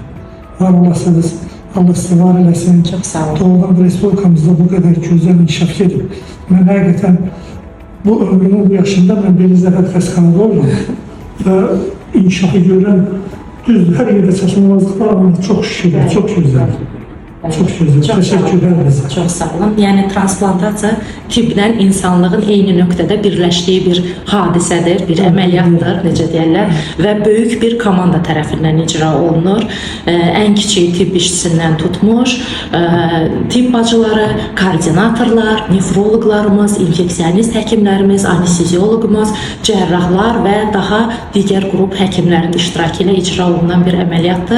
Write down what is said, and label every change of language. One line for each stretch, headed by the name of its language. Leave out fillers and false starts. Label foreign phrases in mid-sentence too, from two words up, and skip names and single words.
Azerbaijani: Var olasınız, Allah sizi var eləsin.
Turkish: Çok sağ olun.
Azerbaijani: Doğrudan Respublikamızda
Turkish: bu kadar
Azerbaijani: gözəl inkişaf edib. Mən həqiqətən bu ömrümün bu yaşında mən Beliz Zəfət Xəstəxanada olmadım. Və inkişafı görən düzdür, hər yerdə çatılmazlıqlar
Turkish: ama çok şükür, çok güzel. Çok güzel. Teşekkürler bize. Çok sağ olun.
Azerbaijani: Yəni transplantasiya tibblə insanlığın eyni nöqtədə birləşdiyi bir hadisədir, bir əməliyyatdır, necə deyirlər, və böyük bir komanda tərəfindən icra olunur. Ən kiçik tibb işçisindən tutmuş, tibb bacıları, koordinatorlar, nefroloqlarımız, infeksionist həkimlərimiz, anestezioloqumuz, cərrahlar və daha digər qrup həkimlərin iştirakı ilə icra olunan bir əməliyyatdır.